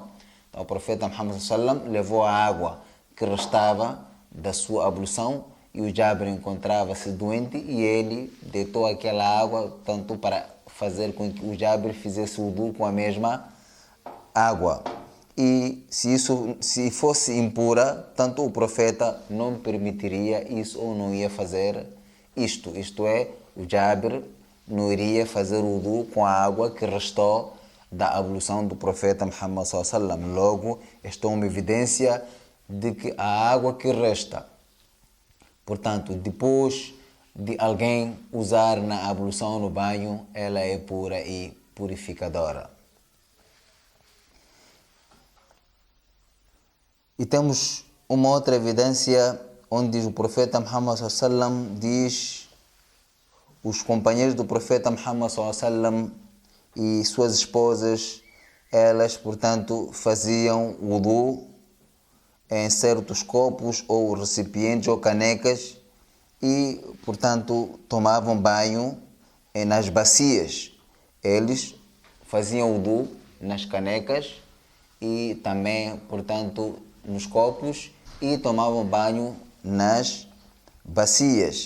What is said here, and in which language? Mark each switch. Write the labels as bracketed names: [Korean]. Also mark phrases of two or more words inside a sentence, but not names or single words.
[Portuguese] Então, o profeta Muhammad sallam levou a água que restava da sua ablução e o Jabir encontrava-se doente e ele deitou aquela água, tanto para fazer com que o Jabir fizesse wudu com a mesma água. E se fosse impura, tanto o profeta não permitiria isso ou não ia fazer isto. Isto é, o Jabir não iria fazer wudu com a água que restou da ablução do profeta Muhammad [Arabic] صلى الله عليه وسلم. [Portuguese] Logo, esta é uma evidência de que a água que resta, portanto, depois de alguém usar na ablução no banho, ela é pura e purificadora. E temos uma outra evidência onde o profeta Muhammad [Arabic] صلى الله عليه وسلم [Portuguese] diz: os companheiros do profeta Muhammad [Arabic] صلى الله عليه وسلم [Portuguese] e suas esposas, elas, portanto, faziam wudu em certos copos ou recipientes ou canecas e, portanto, tomavam banho nas bacias. Eles faziam wudu nas canecas e também, portanto, nos copos e tomavam banho nas bacias.